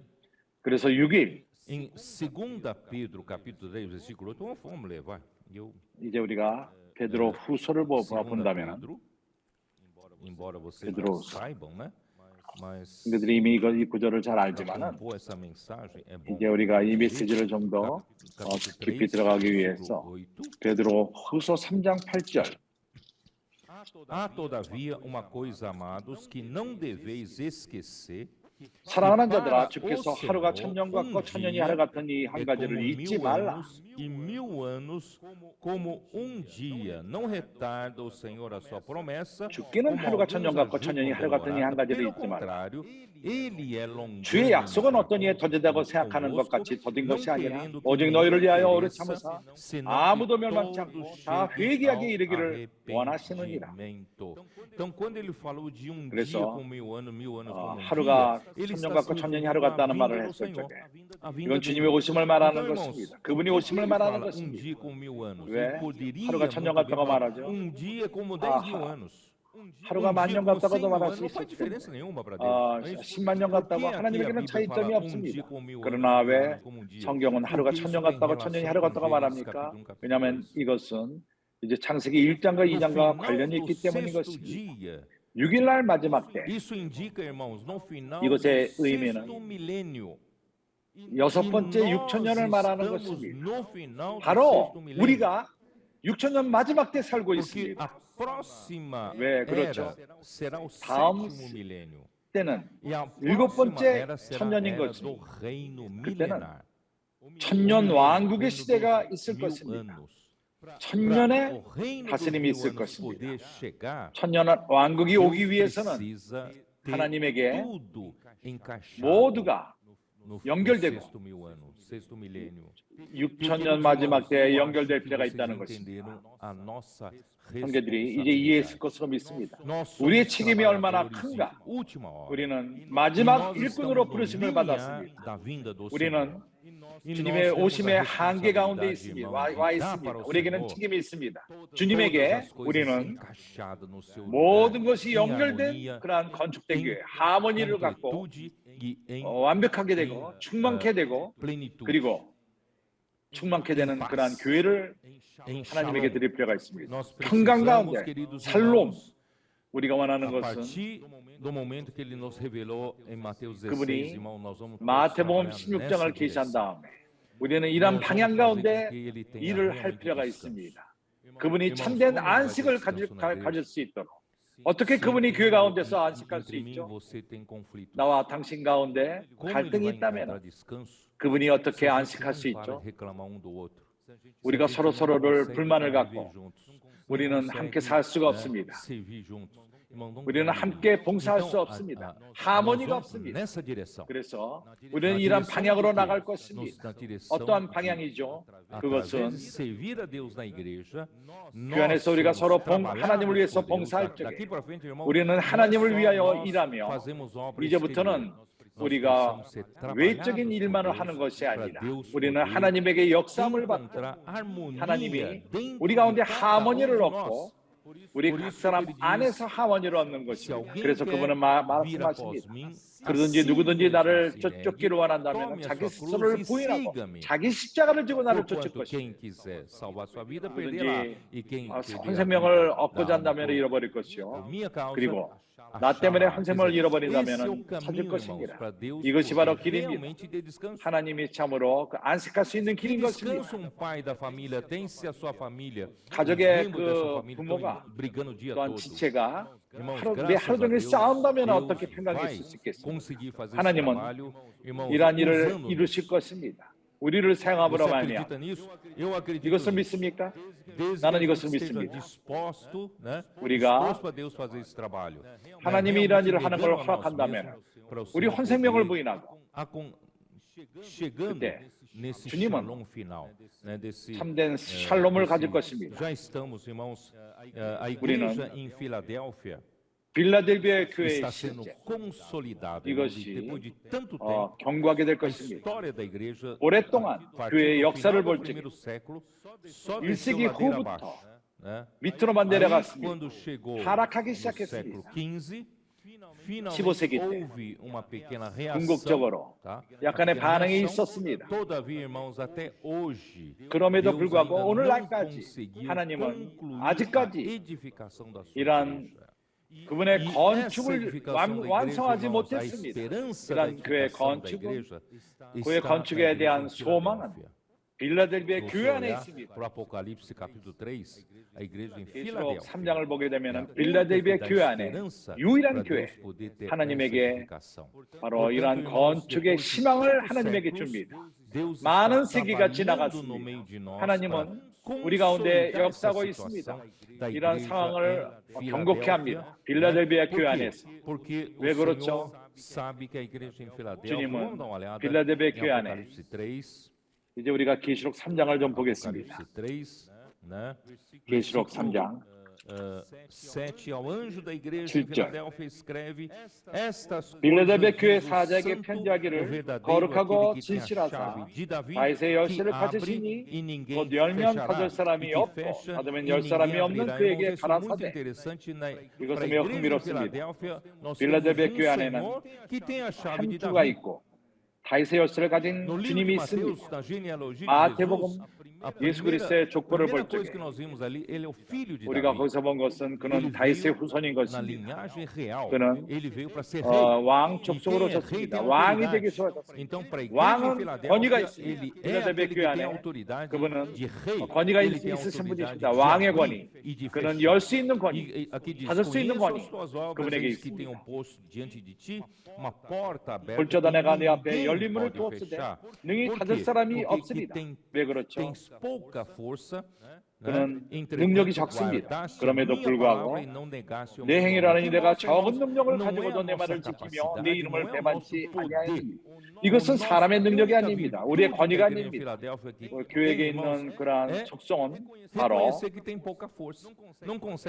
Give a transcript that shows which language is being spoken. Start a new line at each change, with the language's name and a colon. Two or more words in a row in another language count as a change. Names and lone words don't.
Korean: 그래서 6일 이제 우리가 베드로 후서를 본다면 베드로 후서 친구들이 이미 이 구절을 잘 알지만은 이제 우리가 이 메시지를 좀 더 깊이 들어가기 위해서 베드로 후서 3장 8절
Portuguese: Há, todavia, uma coisa, amados, que não deveis esquecer.
Korean: 사랑하는 자들아, 주께서 하루가 천년 같고 천년이 하루 같으니 한
Portuguese: É
Korean: 가지를
Portuguese: como
Korean: 잊지
Portuguese: 1000
Korean: 말라.
Portuguese: anos e 1000 anos como um dia. Não retarda o Senhor a sua promessa,
Korean: 죽기는
Portuguese: como
Korean: 하루가
Portuguese: alguns
Korean: 천년 같고
Portuguese: ajudam
Korean: 천년이 하루 같으니 한
Portuguese: demorada.
Korean: 가지를
Portuguese: Pelo
Korean: 잊지 말라.
Portuguese: contrário, Ele é longânimo
Korean: 주의 약속은 어떤 이에
Portuguese: para
Korean: 더디다고 생각하는 것
Portuguese: convosco,
Korean: 같이 더딘
Portuguese: não
Korean: 것이 아니라
Portuguese: querendo que
Korean: 오직
Portuguese: nenhum
Korean: 너희를 위하여 오래
Portuguese: pereça,
Korean: 참으사
Portuguese: senão
Korean: 아무도
Portuguese: que
Korean: 멸망치
Portuguese: todos
Korean: 않고 다
Portuguese: cheguem
Korean: 회개하게
Portuguese: ao
Korean: 이르기를 원하시느니라.
Portuguese: arrependimento. Então, quando ele falou de um dia
Korean: 그래서
Portuguese: como 1000 anos como um
Korean: 하루가
Portuguese: dia, ele
Korean: 천년
Portuguese: está
Korean: 같고
Portuguese: se
Korean: 천년이
Portuguese: referindo
Korean: 하루
Portuguese: à
Korean: 같다는
Portuguese: vinda
Korean: 말을
Portuguese: do
Korean: 했을
Portuguese: Senhor.
Korean: 적에
Portuguese: A vinda
Korean: 이건
Portuguese: dele.
Korean: 주님의 오심을 말하는
Portuguese: Então, irmãos,
Korean: 것입니다.
Portuguese: por
Korean: 그분이
Portuguese: que
Korean: 오심을
Portuguese: ele
Korean: 말하는
Portuguese: fala um
Korean: 것입니다.
Portuguese: dia com 1000 anos?
Korean: 왜?
Portuguese: Ele poderia
Korean: 하루가 천년
Portuguese: muito bem
Korean: 같다고
Portuguese: falar
Korean: 말하죠?
Portuguese: um dia como 10.000 anos.
Korean: 하루가 만 년
Portuguese: como
Korean: 같다고도
Portuguese: 100.000
Korean: 말할
Portuguese: anos
Korean: 수
Portuguese: não faz
Korean: 있을 텐데
Portuguese: diferença nenhuma para Deus. não é isso?
Korean: 10만 년
Portuguese: Por
Korean: 같다고
Portuguese: que aqui a
Korean: 하나님에게는
Portuguese: Bíblia
Korean: 차이점이
Portuguese: fala um
Korean: 없습니다.
Portuguese: dia como 1000
Korean: 그러나
Portuguese: anos, 1000
Korean: 왜
Portuguese: anos como um dia?
Korean: 성경은 하루가
Portuguese: Porque
Korean: 천년
Portuguese: isso tem
Korean: 같다고 천년이 하루
Portuguese: relação com
Korean: 같다고
Portuguese: Gênesis
Korean: 말합니까?
Portuguese: capítulo 1, capítulo
Korean: 왜냐하면
Portuguese: 2.
Korean: 이것은 이제 창세기 1장과
Portuguese: No
Korean: 2장과
Portuguese: final
Korean: 관련이
Portuguese: do
Korean: 있기 때문인
Portuguese: sexto
Korean: 것입니다.
Portuguese: dia,
Korean: 6일날 마지막 때
Portuguese: isso indica, irmãos, no final do
Korean: 이것의
Portuguese: sexto
Korean: 의미는
Portuguese: milênio.
Korean: 여섯
Portuguese: E
Korean: 번째
Portuguese: nós
Korean: 6천년을 말하는
Portuguese: estamos
Korean: 것입니다.
Portuguese: no final do
Korean: 바로
Portuguese: sexto milênio.
Korean: 우리가 6천년 마지막 때 살고
Portuguese: Porque
Korean: 있습니다.
Portuguese: a próxima
Korean: 왜
Portuguese: era
Korean: 그렇죠?
Portuguese: será o
Korean: 다음
Portuguese: sétimo milênio.
Korean: 때는
Portuguese: E a
Korean: 일곱
Portuguese: próxima
Korean: 번째
Portuguese: era será a
Korean: 천년인
Portuguese: era do
Korean: 것입니다.
Portuguese: reino
Korean: 그때는
Portuguese: milenar.
Korean: 천년 왕국의 시대가 있을
Portuguese: Mil
Korean: 것입니다.
Portuguese: anos.
Korean: 천년의
Portuguese: O reino dos
Korean: 다스림이
Portuguese: 1000
Korean: 있을
Portuguese: anos
Korean: 것입니다.
Portuguese: poder chegar,
Korean: 천년 왕국이
Portuguese: Deus
Korean: 오기 위해서는
Portuguese: precisa ter
Korean: 하나님에게
Portuguese: tudo encaixado
Korean: 모두가
Portuguese: no
Korean: 연결되고
Portuguese: sexto mil ano, sexto milênio.
Korean: 6천년 마지막 때에 연결될 필요가
Portuguese: vocês
Korean: 있다는 것입니다.
Portuguese: entenderam a nossa
Korean: 형제들이 이제 이해했을
Portuguese: responsabilidade.
Korean: 것으로 믿습니다.
Portuguese: Nós somos
Korean: 우리의 책임이 얼마나
Portuguese: trabalhadores
Korean: 큰가?
Portuguese: de última hora.
Korean: 우리는
Portuguese: E
Korean: 마지막
Portuguese: nós
Korean: 일꾼으로
Portuguese: estamos no
Korean: 부르심을
Portuguese: limiar
Korean: 받았습니다.
Portuguese: da vinda do
Korean: 우리는
Portuguese: Senhor. E nós
Korean: 주님의
Portuguese: temos a
Korean: 오심의 한계 가운데
Portuguese: responsabilidade,
Korean: 있습니다.
Portuguese: irmãos,
Korean: 와
Portuguese: de dar
Korean: 있습니다.
Portuguese: para o
Korean: 우리에게는
Portuguese: Senhor
Korean: 책임이 있습니다.
Portuguese: todas
Korean: 주님에게
Portuguese: as coisas
Korean: 우리는
Portuguese: encaixadas no seu
Korean: 모든
Portuguese: lugar,
Korean: 것이
Portuguese: em
Korean: 연결된
Portuguese: harmonia,
Korean: 그러한 건축된 교회,
Portuguese: em
Korean: 하모니를 갖고
Portuguese: completude e em
Korean: 완벽하게 되고 충만케 되고
Portuguese: plenitude.
Korean: 그리고 충만케 되는 그러한 교회를
Portuguese: Em
Korean: 하나님에게
Portuguese: shalom.
Korean: 드릴 필요가 있습니다.
Portuguese: Nós
Korean: 평강
Portuguese: precisamos,
Korean: 가운데
Portuguese: queridos
Korean: 살롬
Portuguese: irmãos,
Korean: 우리가 원하는
Portuguese: a
Korean: 것은
Portuguese: partir do momento que ele nos revelou em Mateus 16,
Korean: 그분이
Portuguese: irmão, nós vamos todos
Korean: 마태복음
Portuguese: trabalhar
Korean: 16장을
Portuguese: nessa
Korean: 계시한
Portuguese: direção.
Korean: 다음에 우리는 이런
Portuguese: Nós
Korean: 방향
Portuguese: vamos fazer
Korean: 가운데
Portuguese: com que ele tenha
Korean: 일을 할
Portuguese: realmente
Korean: 필요가
Portuguese: descanso.
Korean: 있습니다. 그분이
Portuguese: Irmãos,
Korean: 참된
Portuguese: como ele vai ter
Korean: 안식을
Portuguese: descanso na igreja?
Korean: 가질 수 있도록 어떻게
Portuguese: Se
Korean: 그분이 교회
Portuguese: entre
Korean: 가운데서 안식할 수
Portuguese: entre mim e
Korean: 있죠?
Portuguese: você tem conflitos,
Korean: 나와 당신 가운데
Portuguese: como ele
Korean: 갈등이
Portuguese: vai encontrar
Korean: 있다면
Portuguese: descanso
Korean: 그분이
Portuguese: se
Korean: 어떻게
Portuguese: a gente
Korean: 안식할 수
Portuguese: não para
Korean: 있죠?
Portuguese: de reclamar um do outro?
Korean: 우리가
Portuguese: Se a gente
Korean: 서로
Portuguese: não
Korean: 서로를
Portuguese: consegue
Korean: 불만을
Portuguese: conviver
Korean: 갖고
Portuguese: juntos, não
Korean: 우리는
Portuguese: consegue,
Korean: 함께 살 수가
Portuguese: né,
Korean: 없습니다.
Portuguese: servir juntos. Irmão, não
Korean: 우리는
Portuguese: convive.
Korean: 함께 봉사할 수
Portuguese: Então,
Korean: 없습니다.
Portuguese: nós
Korean: 하모니가
Portuguese: vamos
Korean: 없습니다.
Portuguese: nessa direção.
Korean: 그래서
Portuguese: Na
Korean: 우리는 이런
Portuguese: direção
Korean: 방향으로
Portuguese: do quê?
Korean: 나갈
Portuguese: Na
Korean: 것입니다.
Portuguese: direção
Korean: 어떠한
Portuguese: de,
Korean: 방향이죠?
Portuguese: através
Korean: 그것은
Portuguese: de servir a Deus na igreja,
Korean: 그 안에서 우리가
Portuguese: somos
Korean: 서로
Portuguese: trabalhados
Korean: 하나님을 위해서
Portuguese: por Deus.
Korean: 봉사할 적에
Portuguese: Daqui para frente, irmão,
Korean: 우리는
Portuguese: não é
Korean: 하나님을
Portuguese: só
Korean: 위하여
Portuguese: nós
Korean: 일하며
Portuguese: fazemos obra
Korean: 이제부터는
Portuguese: exterior. Nós
Korean: 우리가
Portuguese: precisamos ser trabalhados
Korean: 외적인
Portuguese: por
Korean: 일만을
Portuguese: Deus,
Korean: 하는 것이
Portuguese: para
Korean: 아니라
Portuguese: Deus
Korean: 우리는
Portuguese: poder
Korean: 하나님에게 역사함을 받고
Portuguese: encontrar harmonia
Korean: 하나님이
Portuguese: dentro
Korean: 우리
Portuguese: de
Korean: 가운데
Portuguese: cada um
Korean: 하모니를
Portuguese: de
Korean: 얻고
Portuguese: nós.
Korean: 우리
Portuguese: Por
Korean: 각
Portuguese: isso
Korean: 사람
Portuguese: ele diz,
Korean: 안에서 하모니를 얻는
Portuguese: Se
Korean: 것입니다.
Portuguese: alguém
Korean: 그래서
Portuguese: quer
Korean: 그분은
Portuguese: vir após
Korean: 말씀하십니다.
Portuguese: mim,
Korean: 그러든지
Portuguese: assim
Korean: 누구든지
Portuguese: mesmo
Korean: 나를
Portuguese: se
Korean: 쫓기를
Portuguese: negue,
Korean: 원한다면
Portuguese: tome a
Korean: 자기
Portuguese: sua cruz
Korean: 스스로를
Portuguese: e
Korean: 부인하고
Portuguese: siga-me.
Korean: 자기 십자가를 지고 나를 쫓을
Portuguese: Porquanto
Korean: 것입니다.
Portuguese: quem quiser salvar sua vida perderá,
Korean: 누구든지
Portuguese: e quem
Korean: 혼
Portuguese: perder a
Korean: 생명을
Portuguese: vida
Korean: 얻고자
Portuguese: da alma
Korean: 한다면
Portuguese: por
Korean: 잃어버릴 것이요.
Portuguese: minha causa,
Korean: 그리고 나 때문에 혼 생명을
Portuguese: esse é o
Korean: 잃어버린다면 찾을
Portuguese: caminho, irmãos,
Korean: 것입니다.
Portuguese: para Deus
Korean: 이것이 바로
Portuguese: poder
Korean: 길입니다.
Portuguese: realmente ter descanso.
Korean: 하나님이 참으로 그 안식할 수 있는
Portuguese: Que
Korean: 길인 것입니다.
Portuguese: descanso um pai da família tem se a sua família, os
Korean: 가족의
Portuguese: membros da sua
Korean: 그
Portuguese: família
Korean: 부모가
Portuguese: estão brigando o dia
Korean: 또한
Portuguese: todo?
Korean: 지체가
Portuguese: Irmãos,
Korean: 하루
Portuguese: graças a
Korean: 종일
Portuguese: Deus,
Korean: 싸운다면
Portuguese: Deus
Korean: 어떻게 평강이
Portuguese: vai
Korean: 있을 수 있겠습니까?
Portuguese: conseguir fazer esse
Korean: 하나님은
Portuguese: trabalho, irmãos,
Korean: 이러한 일을
Portuguese: usando-nos.
Korean: 이루실 것입니다. 우리를 사용함으로
Portuguese: Você
Korean: 말미암아
Portuguese: acredita nisso? Eu acredito
Korean: 이것을
Portuguese: nisso.
Korean: 믿습니까?
Portuguese: Desde
Korean: 나는
Portuguese: que
Korean: 이것을
Portuguese: a gente esteja
Korean: 믿습니다.
Portuguese: disposto, né?
Korean: 우리가
Portuguese: disposto a Deus fazer esse trabalho.
Korean: 하나님이 이러한 일을 하는 걸
Portuguese: negando a nós
Korean: 허락한다면
Portuguese: mesmos, para o
Korean: 우리
Portuguese: Senhor
Korean: 혼 생명을
Portuguese: poder
Korean: 부인하고
Portuguese: chegando
Korean: 그때
Portuguese: nesse
Korean: 주님은
Portuguese: shalom final, né, desse
Korean: 참된 샬롬을 가질 것입니다.
Portuguese: já estamos, irmãos, a igreja em Filadélfia
Korean: 빌라델비아 교회의
Portuguese: está sendo
Korean: 실제
Portuguese: consolidada
Korean: 이것이
Portuguese: depois de tanto tempo.
Korean: 경고하게 될
Portuguese: A
Korean: 것입니다.
Portuguese: história da igreja,
Korean: 오랫동안
Portuguese: a partir
Korean: 교회의
Portuguese: do
Korean: 역사를
Portuguese: final do
Korean: 볼 적에
Portuguese: primeiro século, só
Korean: 1세기
Portuguese: desceu ladeira
Korean: 후부터
Portuguese: abaixo, né?
Korean: 밑으로만
Portuguese: Aí,
Korean: 내려갔습니다.
Portuguese: quando chegou
Korean: 하락하기
Portuguese: no
Korean: 시작했습니다.
Portuguese: século XV, finalmente
Korean: 15세기 때
Portuguese: houve uma pequena reação,
Korean: 궁극적으로
Portuguese: tá?
Korean: 약간의
Portuguese: Uma
Korean: 반응이
Portuguese: reação.
Korean: 있었습니다.
Portuguese: Todavia, irmãos, até hoje,
Korean: 그럼에도
Portuguese: Deus
Korean: 불구하고
Portuguese: ainda não
Korean: 오늘날까지
Portuguese: conseguiu
Korean: 하나님은
Portuguese: concluir
Korean: 아직까지
Portuguese: a edificação da sua
Korean: 이러한
Portuguese: igreja.
Korean: 그분의
Portuguese: E essa
Korean: 건축을
Portuguese: edificação da igreja,
Korean: 완성하지
Portuguese: irmãos, a
Korean: 못했습니다.
Portuguese: esperança da
Korean: 이러한 교회
Portuguese: edificação da
Korean: 건축은
Portuguese: igreja
Korean: 교회
Portuguese: está
Korean: 건축에
Portuguese: na igreja
Korean: 대한
Portuguese: em
Korean: 소망은
Portuguese: Filadélfia.
Korean: 빌라델비아
Portuguese: Se
Korean: 교회
Portuguese: você
Korean: 안에
Portuguese: olhar
Korean: 있습니다.
Portuguese: para o Apocalipse capítulo 3, a igreja em
Korean: 계시록
Portuguese: Filadélfia
Korean: 3장을 보게
Portuguese: é a
Korean: 되면
Portuguese: única
Korean: 빌라델비아
Portuguese: que dá
Korean: 교회 안에
Portuguese: esperança
Korean: 유일한
Portuguese: para
Korean: 교회,
Portuguese: Deus poder ter essa
Korean: 하나님에게
Portuguese: edificação.
Korean: 바로 이러한
Portuguese: irmãos,
Korean: 건축의
Portuguese: depois de
Korean: 희망을
Portuguese: 5
Korean: 하나님에게
Portuguese: séculos,
Korean: 줍니다.
Portuguese: Deus
Korean: 많은
Portuguese: está
Korean: 세기가
Portuguese: trabalhando no
Korean: 지나갔습니다.
Portuguese: meio de nós para
Korean: 하나님은 우리 가운데
Portuguese: consolidar essa
Korean: 역사하고
Portuguese: situação
Korean: 있습니다.
Portuguese: da
Korean: 이러한
Portuguese: igreja
Korean: 상황을
Portuguese: em
Korean: 경고케
Portuguese: Filadélfia,
Korean: 합니다. 빌라델비아
Portuguese: Por
Korean: 교회
Portuguese: quê?
Korean: 안에서.
Portuguese: Porque o
Korean: 왜
Portuguese: Senhor
Korean: 그렇죠?
Portuguese: sabe que a igreja em Filadélfia,
Korean: 주님은
Portuguese: vamos dar uma olhada
Korean: 빌라델비아
Portuguese: em
Korean: 교회 안에
Portuguese: Apocalipse 3,
Korean: 이제 우리가 계시록 3장을 좀 보겠습니다.
Portuguese: Apocalipse 3, né?
Korean: 계시록 3장
Portuguese: 7 ao anjo da igreja em
Korean: 7절.
Portuguese: Filadélfia escreve estas
Korean: 빌라델비아
Portuguese: coisas
Korean: 교회
Portuguese: diz o
Korean: 사자에게
Portuguese: santo, o
Korean: 편지하기를
Portuguese: verdadeiro,
Korean: 거룩하고
Portuguese: aquele que tem a
Korean: 진실하사
Portuguese: chave de Davi,
Korean: 다윗의 열쇠를
Portuguese: que abre
Korean: 가지시니
Portuguese: e ninguém
Korean: 곧 열면
Portuguese: fechará,
Korean: 가질
Portuguese: e
Korean: 사람이
Portuguese: que
Korean: 없고
Portuguese: fecha
Korean: 닫으면
Portuguese: e
Korean: 열 사람이
Portuguese: ninguém
Korean: 없는
Portuguese: abrirá.
Korean: 그에게
Portuguese: Irmãos, isso é muito
Korean: 가라사대.
Portuguese: interessante para a
Korean: 이것은 매우
Portuguese: igreja de
Korean: 흥미롭습니다.
Portuguese: Filadélfia. Nós temos
Korean: 빌라델비아 교회 안에는
Portuguese: Senhor que tem a chave
Korean: 한
Portuguese: de
Korean: 주가
Portuguese: Davi.
Korean: 있고 다윗의 열쇠를 가진
Portuguese: No livro de
Korean: 주님이
Portuguese: Mateus,
Korean: 있습니다.
Portuguese: na genealogia de
Korean: 마태복음
Portuguese: Jesus, a
Korean: 예수 그리스도의 족보를
Portuguese: primeira
Korean: 볼
Portuguese: coisa
Korean: 적에
Portuguese: que nós vimos ali, ele é o filho de
Korean: 우리가
Portuguese: Davi.
Korean: 거기서 본 것은
Portuguese: Ele
Korean: 그는 다윗의 후손인
Portuguese: na
Korean: 것입니다.
Portuguese: linhagem real.
Korean: 그는
Portuguese: Ele veio para ser rei.
Korean: 왕
Portuguese: E
Korean: 족속으로
Portuguese: quem é rei
Korean: 섰습니다.
Portuguese: tem
Korean: 왕이
Portuguese: autoridade.
Korean: 되기 시작했습니다.
Portuguese: Então, para a igreja
Korean: 왕은
Portuguese: em
Korean: 권위가
Portuguese: Filadélfia,
Korean: 있습니다.
Portuguese: ele é
Korean: 빌라델비아
Portuguese: aquele que
Korean: 교회
Portuguese: tem
Korean: 안에
Portuguese: autoridade
Korean: 그분은
Portuguese: de rei.
Korean: 권위가
Portuguese: Ele tem
Korean: 있으신 분이
Portuguese: autoridade
Korean: 있습니다.
Portuguese: de
Korean: 왕의
Portuguese: abrir
Korean: 권위.
Portuguese: e de
Korean: 그는
Portuguese: fechar.
Korean: 열 수 있는 권위.
Portuguese: E aqui diz,
Korean: 닫을 수 있는
Portuguese: conheço
Korean: 권위.
Portuguese: as tuas obras,
Korean: 그분에게
Portuguese: eis que
Korean: 있습니다.
Portuguese: tenham posto diante de ti uma porta aberta
Korean: 불조다 내가
Portuguese: que
Korean: 네 앞에
Portuguese: ninguém
Korean: 열린 문을
Portuguese: pode
Korean: 두었으되
Portuguese: fechar.
Korean: 능히
Portuguese: Por
Korean: 닫을
Portuguese: quê?
Korean: 사람이
Portuguese: Porque que
Korean: 없습니다. 왜 그렇죠?
Portuguese: tens pouca força,
Korean: 그는
Portuguese: entretanto
Korean: 능력이 적습니다.
Portuguese: guardaste a
Korean: 그럼에도
Portuguese: minha
Korean: 불구하고
Portuguese: palavra e não negaste o
Korean: 내
Portuguese: meu
Korean: 행위라는
Portuguese: nome.
Korean: 내가
Portuguese: Que
Korean: 적은
Portuguese: nós,
Korean: 능력을
Portuguese: não é a
Korean: 가지고도 내
Portuguese: nossa
Korean: 말을 지키며
Portuguese: capacidade,
Korean: 내
Portuguese: não
Korean: 이름을
Portuguese: é o
Korean: 배반치
Portuguese: nosso poder.
Korean: 아니하였습니다. 이것은 사람의 능력이 아닙니다. 우리의 권위가 아닙니다. 교회에 있는 그러한 속성은 바로
Portuguese: reconhecer que tem pouca força. Não consegue